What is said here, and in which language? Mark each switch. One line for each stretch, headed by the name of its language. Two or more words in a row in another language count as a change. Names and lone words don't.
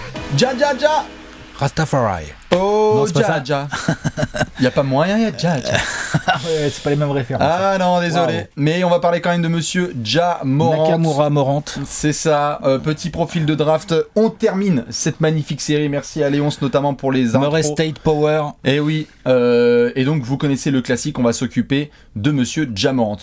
French: Ja ja ja. Rastafari. Oh, non, ja ja. Il n'y a pas moyen, il y a ja ja. Ouais, c'est pas les mêmes références. Ah non, désolé. Wow. Mais on va parler quand même de monsieur Ja Morant. Nakamura Morant. C'est ça, petit profil de draft. On termine cette magnifique série. Merci à Léonce notamment pour les intros. Murray State Power. Et oui, et donc vous connaissez le classique, on va s'occuper de monsieur Ja Morant.